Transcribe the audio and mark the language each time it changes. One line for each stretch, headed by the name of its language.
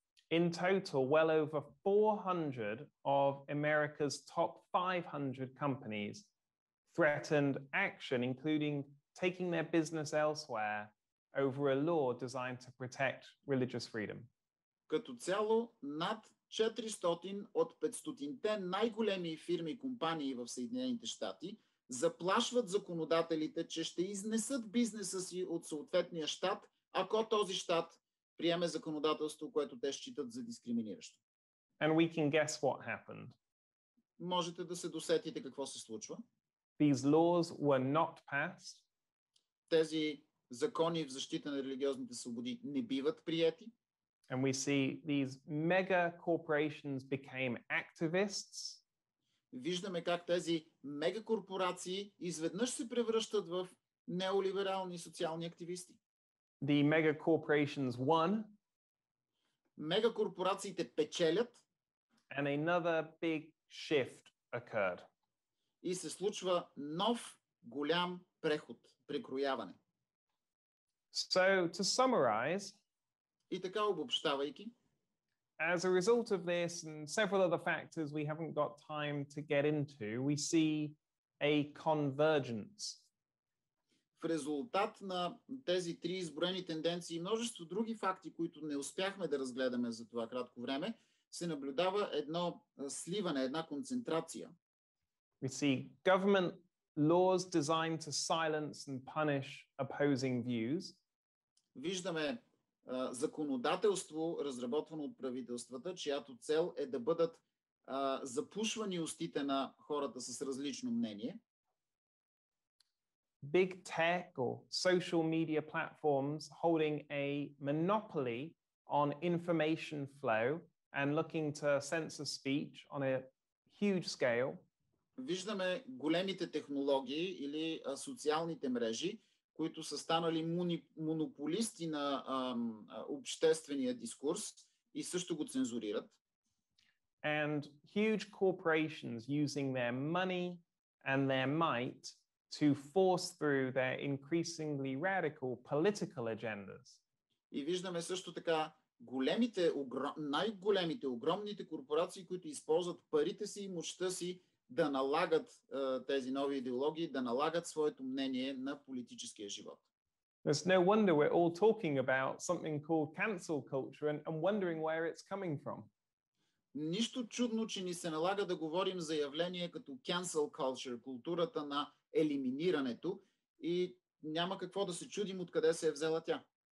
English: In total, well over 400 of America's top 500 companies threatened action, including taking their business elsewhere over a law designed to protect religious freedom.
Bulgarian: Като цяло, над 400 от 500-те най-големи фирми и компании в Съединените щати заплашват законодателите, че ще изнесат бизнеса си от съответния щат, ако този щат приеме законодателство, което те считат за дискриминиращо.
English: And we can guess what happened.
Bulgarian: Можете да се досетите какво се случва.
English: These laws were not passed.
Bulgarian: Тези закони в защита на религиозните свободи не биват приети.
English: And we see these mega corporations became activists.
Bulgarian: Виждаме как тези мегакорпорации изведнъж се превръщат в неолиберални социални активисти.
English: The mega corporations won.
Bulgarian: Мегакорпорациите печелят.
English: And another big shift occurred.
Bulgarian: И се случва нов голям преход, прекрояване.
English: So to summarize,
Bulgarian: и така обобщавайки,
English: as a result of this and several other factors we haven't got time to get into, we see a convergence.
Bulgarian: В резултат на тези три изброени тенденции и множество други факти, които не успяхме да разгледаме за това кратко време, се наблюдава едно сливане, една концентрация.
English: We see government laws designed to silence and punish opposing views.
Bulgarian: Виждаме законодателство, разработвано от правителствата, чиято цел е да бъдат запушвани устите на хората с различно мнение.
English: Big tech or social media platforms holding a monopoly on information flow and looking to censor speech on a huge scale.
Bulgarian: Виждаме големите технологии или социалните мрежи, които са станали монополисти на обществения дискурс и също го цензурират.
English: And huge corporations using their money and their might to force through their increasingly radical political agendas.
Bulgarian: И виждаме също така най-големите, огромните корпорации, които използват парите си и мощта си да налагат тези нови идеологии, да налагат своето мнение на политическия живот.
English: There's no wonder we're all talking about something called cancel culture and wondering where it's coming from.
Bulgarian: Нищо чудно, че ни се налага да говорим за явление като cancel culture, културата на елиминирането, и няма какво да се чудим откъде се е взела тя.